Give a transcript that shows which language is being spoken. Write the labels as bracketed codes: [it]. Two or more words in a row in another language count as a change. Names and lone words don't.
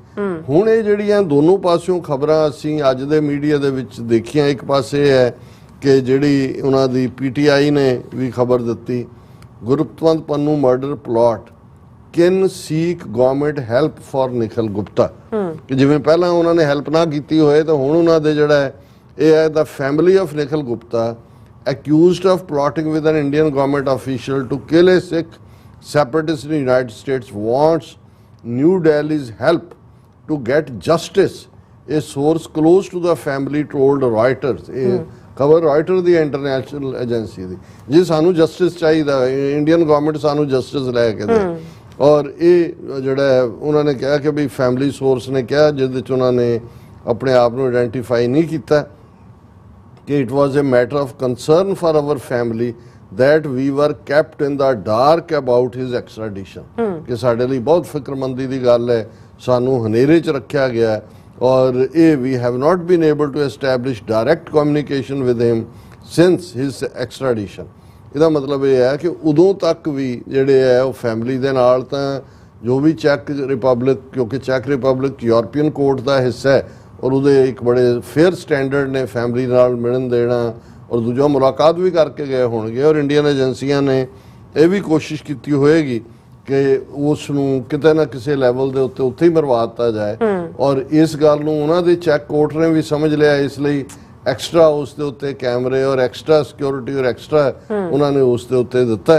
[pa] ਹੁਣ ਇਹ ਜਿਹੜੀਆਂ ਦੋਨੋਂ ਪਾਸਿਓਂ ਖਬਰਾਂ ਅਸੀਂ ਅੱਜ ਦੇ ਮੀਡੀਆ ਦੇ ਵਿੱਚ ਦੇਖੀਆਂ, ਇੱਕ ਪਾਸੇ ਹੈ ਕਿ ਜਿਹੜੀ ਉਹਨਾਂ ਦੀ ਪੀਟੀਆਈ ਨੇ ਵੀ ਖਬਰ ਦਿੱਤੀ, [en] Gurpatwant Pannu murder plot can seek government help for Nikhil Gupta, [pa] ਕਿ ਜਿਵੇਂ ਪਹਿਲਾਂ ਉਹਨਾਂ ਨੇ ਹੈਲਪ ਨਾ ਕੀਤੀ ਹੋਏ ਤਾਂ ਹੁਣ ਉਹਨਾਂ ਦੇ ਜਿਹੜਾ ਹੈ ਇਹ ਹੈ [en] the family of Nikhil Gupta accused of plotting with an Indian government official to kill a Sikh separatist in the United States wants New Delhi's help to get justice. A source close to the family told Reuters. [pa] ਇਹ ਖਬਰ ਰਾਇਟਰ ਦੀ ਇੰਟਰਨੈਸ਼ਨਲ ਏਜੰਸੀ ਦੀ, ਜੀ ਸਾਨੂੰ ਜਸਟਿਸ ਚਾਹੀਦਾ, ਇੰਡੀਅਨ ਗਵਰਨਮੈਂਟ ਸਾਨੂੰ ਜਸਟਿਸ ਲੈ ਕੇ ਦੇ। ਔਰ ਇਹ ਜਿਹੜਾ ਉਹਨਾਂ ਨੇ ਕਿਹਾ ਕਿ ਵੀ ਫੈਮਿਲੀ ਸੋਰਸ ਨੇ ਕਿਹਾ, ਜਿਹਦੇ ਵਿੱਚ ਉਹਨਾਂ ਨੇ ਆਪਣੇ ਆਪ ਨੂੰ ਆਇਡੈਂਟੀਫਾਈ ਨਹੀਂ ਕੀਤਾ, ਕਿ [en] it was a matter of concern for our family that we were kept in the dark about his extradition, [pa] ਕਿ ਸਾਡੇ ਲਈ ਬਹੁਤ ਫਿਕਰਮੰਦੀ ਦੀ ਗੱਲ ਹੈ, ਸਾਨੂੰ ਹਨੇਰੇ 'ਚ ਰੱਖਿਆ ਗਿਆ ਹੈ, ਔਰ ਇਹ [en] we have not been able to establish direct communication with him since his extradition। [pa] ਇਹਦਾ ਮਤਲਬ ਇਹ ਹੈ ਕਿ ਉਦੋਂ ਤੱਕ ਵੀ ਜਿਹੜੇ ਹੈ ਉਹ ਫੈਮਿਲੀ ਦੇ ਨਾਲ ਤਾਂ ਜੋ ਵੀ ਚੈੱਕ ਰਿਪਬਲਿਕ, ਕਿਉਂਕਿ ਚੈੱਕ ਰਿਪਬਲਿਕ ਯੂਰਪੀਅਨ ਕੋਰਟ ਦਾ ਹਿੱਸਾ ਹੈ ਔਰ ਉਹਦੇ ਇੱਕ ਬੜੇ [en] fair standard [pa] ਨੇ ਫੈਮਿਲੀ ਨਾਲ ਮਿਲਣ ਦੇਣਾ, ਔਰ ਦੂਜਾ ਮੁਲਾਕਾਤ ਵੀ ਕਰਕੇ ਗਏ ਹੋਣਗੇ, ਔਰ ਇੰਡੀਅਨ ਏਜੰਸੀਆਂ ਨੇ ਇਹ ਵੀ ਕੋਸ਼ਿਸ਼ ਕੀਤੀ ਹੋਏਗੀ ਕਿ ਉਸ ਨੂੰ ਕਿਤੇ ਨਾ ਕਿਸੇ ਲੈਵਲ ਦੇ ਉੱਤੇ ਉੱਥੇ ਹੀ ਮਰਵਾ ਦਿੱਤਾ ਜਾਏ, ਔਰ ਇਸ ਗੱਲ ਨੂੰ ਉਹਨਾਂ ਦੇ ਚੈੱਕ ਕੋਰਟ ਨੇ ਵੀ ਸਮਝ ਲਿਆ, ਇਸ ਲਈ ਐਕਸਟਰਾ ਉਸ ਦੇ ਉੱਤੇ ਕੈਮਰੇ ਔਰ [en] extra security [pa] ਔਰ ਐਕਸਟਰਾ ਉਹਨਾਂ ਨੇ ਉਸ ਦੇ ਉੱਤੇ ਦਿੱਤਾ।